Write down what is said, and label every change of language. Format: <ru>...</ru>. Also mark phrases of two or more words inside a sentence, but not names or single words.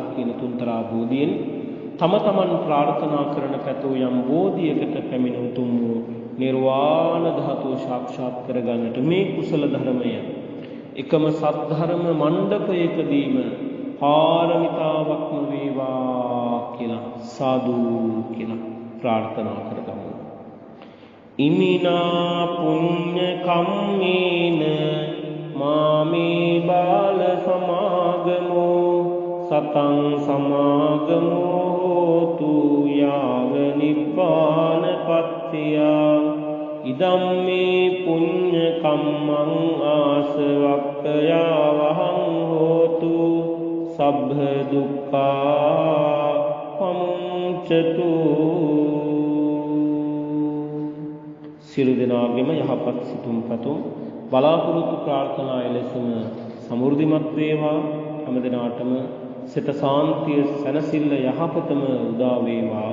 <si>කියන තුන්තරා බෝධියෙන් තම තමන් ප්‍රාර්ථනා කරන පැතෝ යම් බෝධියකට පැමිණ උතුම් වූ නිර්වාණ ධාතුව සාක්ෂාත් කරගන්නට මේ කුසල ධර්මය එකම සද්ධර්ම මණ්ඩපයකදීම පාරමිතාවක්ම වේවා කියලා සාදු කියලා ප්‍රාර්ථනා කරගමු.</si> <pi>ඉමිනා පුඤ්ඤ කම්මේන මාමේ බාල සමාගමෝ සතං සමාගමෝ හෝතු යාව නිබ්බානපත්තිය ඉදම්මේ පුඤ්ඤ කම්මං ආසවක්ඛයා වහං හෝතු සබ්බ දුක්ඛා පමුච්ඡතු.</pi> <si>සියලු දෙනාගේම යහපත් සිතුම් පැතුම් බලාපොරොත්තු ප්‍රාර්ථනා එලෙසම සමෘද්ධිමත් වේවා. හැම දිනාටම සිත සාන්තිය සැනසෙල්ල යහපතම උදා වේවා.</si>